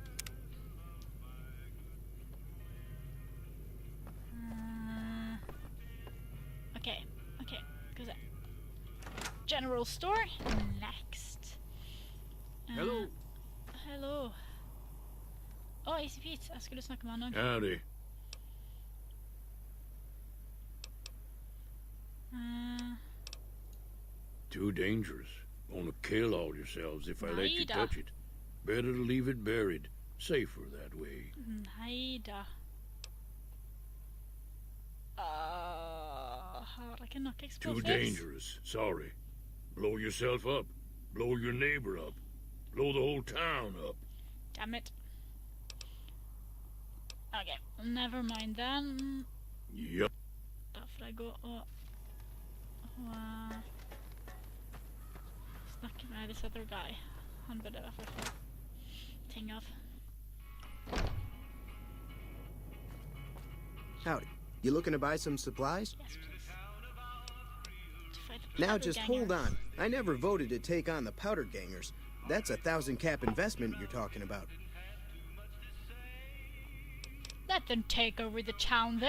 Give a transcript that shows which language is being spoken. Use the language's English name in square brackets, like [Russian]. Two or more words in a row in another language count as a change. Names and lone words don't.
[English] Okay, goes that. General store next. Hello. Hello. [Norwegian] Easy Pete, jeg skulle snakke med han også. [English] Howdy. Too dangerous. Gonna kill all yourselves if I let you [Norwegian] Neida. [English] touch it. Better to leave it buried. Safer that way. [Norwegian] Neida. Har jeg ikke nok [English] Too explosives? dangerous. Sorry. Blow yourself up. Blow your neighbor up. Blow the whole town up. Damn it. Okay, never mind then. Yup. [Norwegian] Da får jeg gå og snakke med [English] this other guy. [Norwegian] Han burde i hvert fall få ting av. [English] Howdy. You looking to buy some supplies? Yes, please. To fight the Now powder just hold gangers. on. I never voted to take on the powder gangers. That's a 1,000 cap investment you're talking about. Let them take over the town then.